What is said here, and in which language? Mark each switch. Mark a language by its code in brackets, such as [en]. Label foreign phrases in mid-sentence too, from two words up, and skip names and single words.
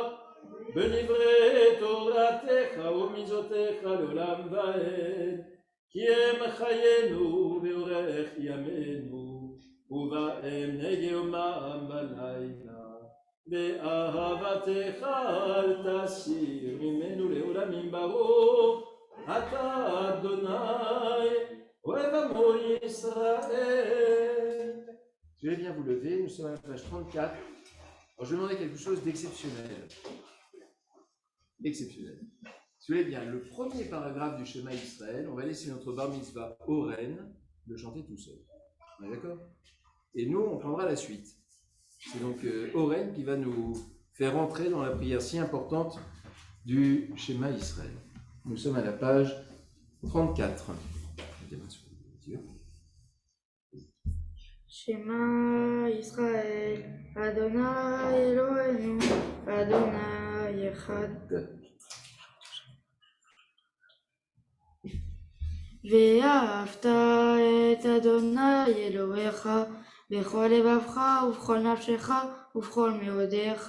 [he] בדברי תורתך ומצוותיך לעולם ועד כי הם חיינו ואורך ימינו ובהם נגה יומם בלילה באהבתך אל תסיר ממנו לעולמים ברוך אתה אדוני אוהב עמו ישראל. [fr] Je vais bien vous lever, nous sommes à la page 34. Alors je vais demander quelque chose d'exceptionnel. Exceptionnel. Si vous voulez bien, le premier paragraphe du Shema Israël, on va laisser notre bar mitzvah Oren le chanter tout seul. On est d'accord? Et nous, on prendra la suite. C'est donc Oren qui va nous faire entrer dans la prière si importante du Shema Israël. Nous sommes à la page 34. [he] שמע ישראל, אדוני אלוהינו, אדוני אחד. ואהבת את אדוני אלוהיך בכל לבבך ובכל נפשך ובכל מאודיך